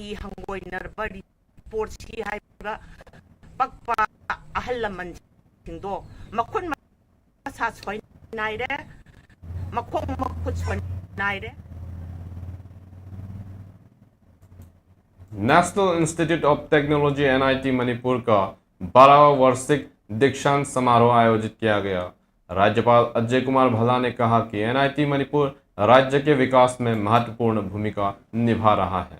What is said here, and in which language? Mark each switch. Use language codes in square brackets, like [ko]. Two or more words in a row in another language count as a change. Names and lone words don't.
[mni] ꯍꯪꯒꯣꯏꯅꯔꯕ ꯔꯤꯄꯣꯔꯠꯁꯤ ꯍꯥꯏꯕ ꯄꯛꯄ ꯑꯍꯜ ꯂꯃꯟꯁꯤꯡꯗꯣ ꯃꯈꯨꯠ ꯃꯁꯥ ꯁꯣꯏꯅꯥꯏꯔꯦ, ꯃꯈꯣꯡ ꯃꯈꯨꯠ ꯁꯣꯏꯅꯥꯏꯔꯦ। [hi] नेशनल इंस्टीट्यूट ऑफ टेक्नोलॉजी एनआईटी मणिपुर का 12वां वार्षिक दीक्षांत समारोह आयोजित किया गया। राज्यपाल अजय कुमार भल्ला ने कहा कि एनआईटी मणिपुर राज्य के विकास में महत्वपूर्ण भूमिका निभा रहा है।